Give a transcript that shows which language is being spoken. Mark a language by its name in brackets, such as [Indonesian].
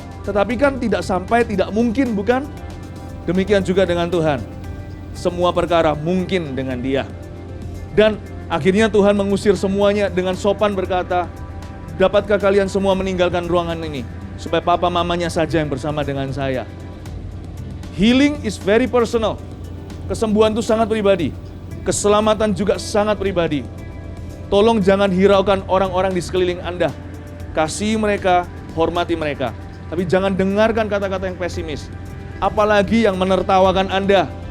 [Indonesian] Tetapi kan tidak sampai tidak mungkin, bukan? Demikian juga dengan Tuhan. Semua perkara mungkin dengan Dia. Dan akhirnya Tuhan mengusir semuanya dengan sopan berkata, "Dapatkah kalian semua meninggalkan ruangan ini, supaya papa mamanya saja yang bersama dengan saya?" [English] Healing is very personal. [Indonesian] Kesembuhan itu sangat pribadi. Keselamatan juga sangat pribadi. Tolong jangan hiraukan orang-orang di sekeliling Anda. Kasihi mereka, hormati mereka. Tapi jangan dengarkan kata-kata yang pesimis. Apalagi yang menertawakan Anda.